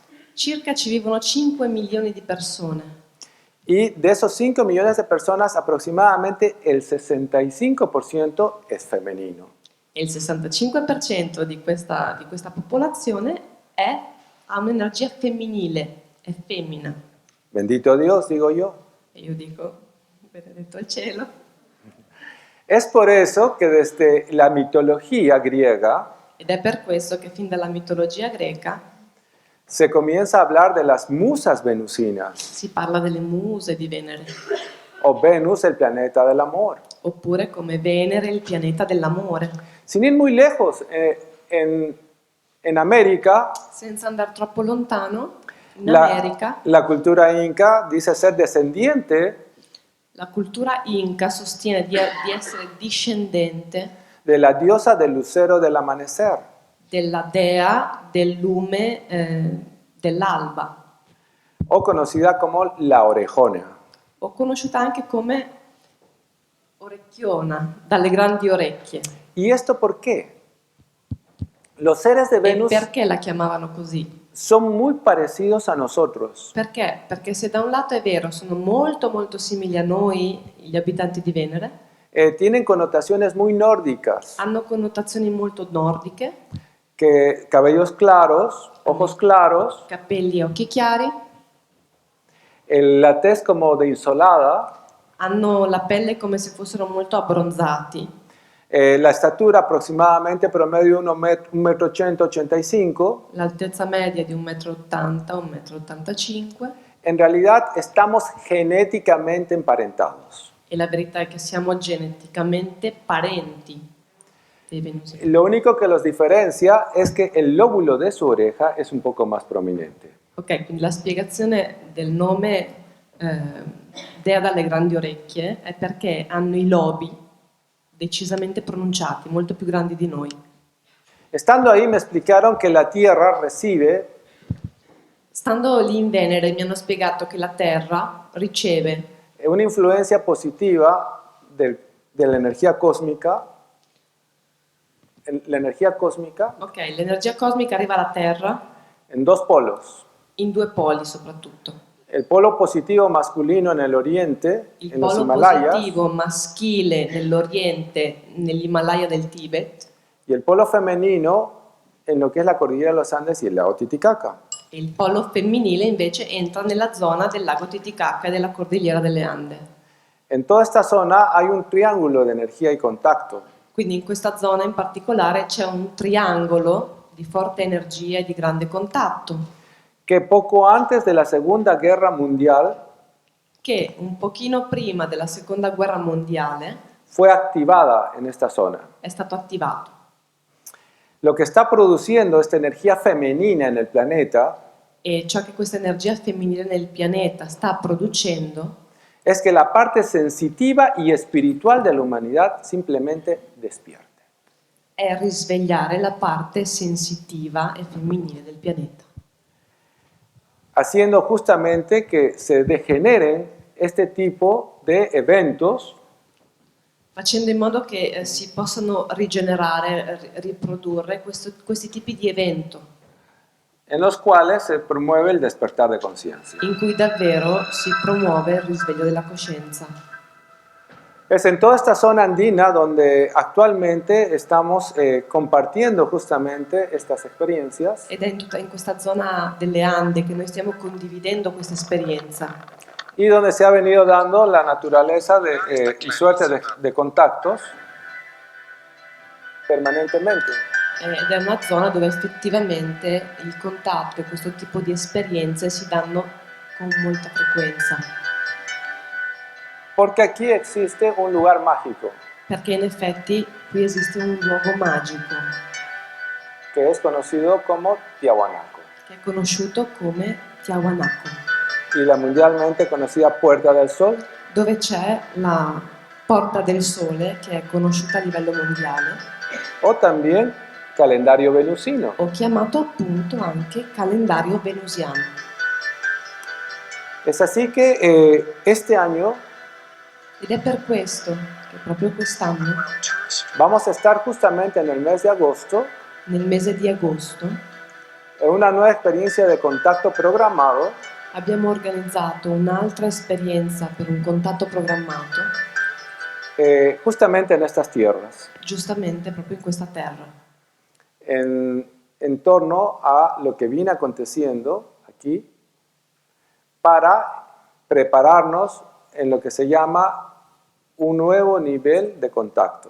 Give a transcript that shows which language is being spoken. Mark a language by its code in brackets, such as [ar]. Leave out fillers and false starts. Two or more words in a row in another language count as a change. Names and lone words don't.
[it] Circa ci vivono 5 milioni di persone [es] Y de esos 5 millones de personas, aproximadamente el 65% es femenino. [it] e il 65% di questa popolazione ha un'energia femminile, è femmina. [es] Bendito Dios, digo yo. [it] E io dico, benedetto il cielo. [es] Es por eso que desde la mitología griega [it] Ed è per questo che fin dalla mitologia greca [es] se comienza a hablar de las musas venusinas, [it] si parla delle muse di Venere, [es] o Venus, el planeta del amor. [it] oppure come Venere, il pianeta dell'amore. [es] Sin ir muy lejos, en América [it] Senza andare troppo lontano, In America [es] La cultura inca dice ser descendiente [it] la cultura inca sostiene di essere discendente [es] de la diosa del lucero del amanecer. [it] della dea del lume dell'alba, [es] O conocida como la orejona. [it] o conosciuta anche come orecchiona, dalle grandi orecchie. [es] ¿Y esto por qué? Los seres de [it] E Venus perché la chiamavano così? [es] son muy parecidos a nosotros. [it] Perché? Perché se da un lato è vero, sono molto molto simili a noi, gli abitanti di Venere, [es] Tienen connotaciones muy nórdicas, [it] hanno connotazioni molto nordiche, [es] que cabellos claros, ojos claros, [it] capelli e occhi chiari, [es] la tez como de insolada, [it] hanno la pelle come se fossero molto abbronzati, [es] la estatura aproximadamente promedio 1,80 m, [it] l'altezza media di 1,80 m, 1,85 m, [es] En realidad estamos genéticamente emparentados. [it] e la verità è che siamo geneticamente parenti dei venusiani. [es] Lo único que los diferencia es que el lóbulo de su oreja es un poco más prominente. [it] Ok, quindi la spiegazione del nome Dea dalle grandi orecchie è perché hanno i lobi decisamente pronunciati, molto più grandi di noi. [es] Estando ahí me explicaron que la Tierra recibe [it] Stando lì in Venere mi hanno spiegato che la Terra riceve [es] una influencia positiva de la energía cósmica. La energía cósmica [it] ok, l'energia cosmica arriva alla Terra [es] en dos polos. [it] in due poli soprattutto. [es] El polo positivo masculino en el oriente, [it] Il [es] en los [it] polo [es] Himalayas, [it] positivo maschile nell'Oriente, nell'Himalaya del Tibet, [es] y el polo femenino en lo que es la cordillera de los Andes y el lago Titicaca. [it] e il polo femminile invece entra nella zona del lago Titicaca e della Cordigliera delle Ande. [es] En toda esta zona hay un triángulo de energía y contacto. [it] Quindi in questa zona in particolare c'è un triangolo di forte energia e di grande contatto [es] Que poco antes de la Segunda Guerra Mundial [it] che un pochino prima della Seconda Guerra Mondiale [es] fue activada en esta zona. [it] è stato attivato. [es] Lo que está produciendo esta energía femenina en el planeta [it] E ciò che questa energia femminile nel pianeta sta producendo [es] es que la parte sensitiva y espiritual de la humanidad simplemente despierte. [it] è risvegliare la parte sensitiva e femminile del pianeta, [es] Haciendo justamente que se degeneren este tipo de eventos [it] facendo in modo che si possano rigenerare, riprodurre questi tipi di evento [es] en los cuales se promueve el despertar de conciencia. [it] in cui davvero si promuove il risveglio della coscienza. [es] Es en toda esta zona andina donde actualmente estamos compartiendo justamente estas experiencias [it] Ed è in questa zona delle Ande che noi stiamo condividendo questa esperienza [es] y donde se ha venido dando la naturaleza y suerte de contactos permanentemente. [it] ed è una zona dove effettivamente il contatto e questo tipo di esperienze si danno con molta frequenza, [es] Porque aquí existe un lugar mágico [it] perché in effetti qui esiste un luogo magico [es] que es conocido como Tiahuanaco [it] che è conosciuto come Tiahuanaco, [es] y la mundialmente conocida Puerta del Sol, [it] dove c'è la Porta del Sole che è conosciuta a livello mondiale [es] o también calendario venusino. [it] o chiamato appunto anche calendario venusiano. [es] Es así que este año [it] Ed è per questo che proprio quest'anno, [es] vamos a estar justamente en el mes de agosto [it] nel mese di agosto, [es] en una nueva experiencia de contacto programado [it] abbiamo organizzato un'altra esperienza per un contatto programmato, [es] justamente en estas tierras, [it] giustamente proprio in questa terra, [es] en torno a lo que viene aconteciendo aquí para prepararnos en lo que se llama un nuevo nivel de contacto.